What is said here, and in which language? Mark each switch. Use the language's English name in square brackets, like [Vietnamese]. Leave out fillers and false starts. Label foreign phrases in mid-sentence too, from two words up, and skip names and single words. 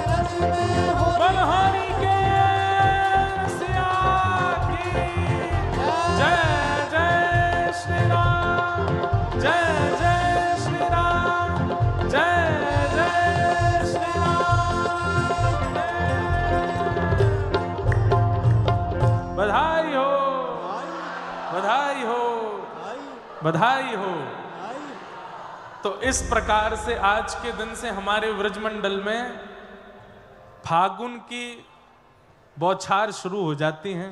[Hindi] में हो बलहारी के सिया की जय जय श्री राम, जय जय श्री राम, जय जय श्री राम। बधाई हो, बधाई हो, बधाई हो। तो इस प्रकार से आज के दिन से हमारे व्रजमंडल में फागुन की बौछार शुरू हो जाती हैं।